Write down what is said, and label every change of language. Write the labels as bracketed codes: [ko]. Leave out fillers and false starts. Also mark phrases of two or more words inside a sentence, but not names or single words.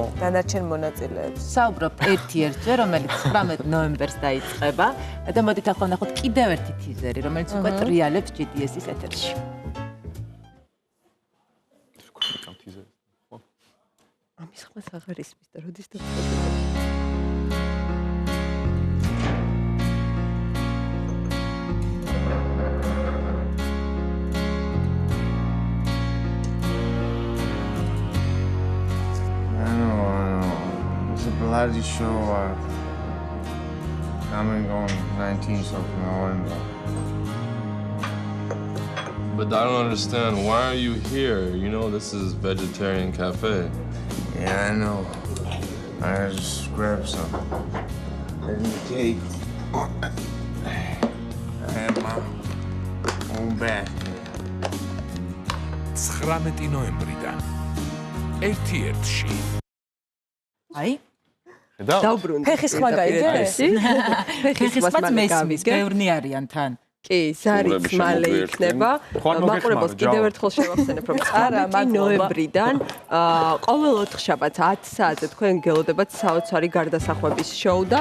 [ka] დანარჩენ მონაწილეებს. საუბრობ ერთ-ერთზე, რომელიც 19 ნოემბერს დაიწყება და მოდით ახლა ვნახოთ კიდევ ერთი ტიზერი, რომელიც უკვე ტრიალებს GDS-ის ეთერში. ამის ხმას აღარ ისმის და როდის და [en] It's a bloody show. Coming on 19th of November. But I don't understand. Why are you here? You know this is vegetarian cafe. Yeah, I know. I just grabbed some. And the cake. I have my own bag. [ka] 19 ნოემბრიდან ერთ-ერთში. აი დაუბრუნდი. ფეხის ხმა გაიგე? ფეხის ხმაც მესმის, ბევრნი არიან თან. კი, ზარიც მალე იქნება. მაყურებელს კიდევ ერთხელ შევახსენებ, რომ 19 ნოემბრიდან ყოველ 4 შაბათს 10 საათზე თქვენ გელოდებათ საოცარი გარდასახვების შოუ და